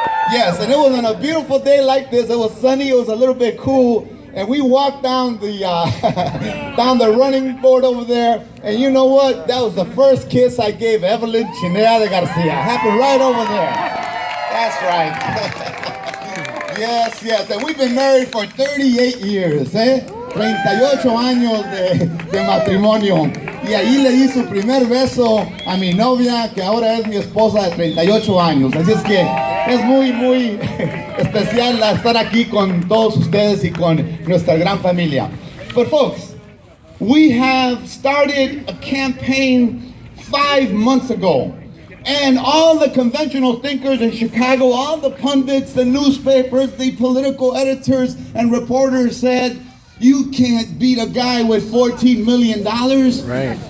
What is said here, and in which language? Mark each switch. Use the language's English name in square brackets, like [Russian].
[English] Yes, and it was on a beautiful day like this. It was sunny, it was a little bit cool, and we walked down the down the running board over there, and you know what? That was the first kiss I gave Evelyn Chinea de Garcia. Happened right over there. That's right. Yes, yes, and we've been married for 38 years, [Spanish] 38 años de matrimonio. Y ahí le di su primer beso a mi novia, que ahora es mi esposa de 38 años. Así es que es muy, muy especial estar aquí con todos ustedes y con nuestra gran familia. [English] But folks, we have started a campaign 5 months ago. And all the conventional thinkers in Chicago, all the pundits, the newspapers, the political editors and reporters said, you can't beat a guy with $14 million. Right.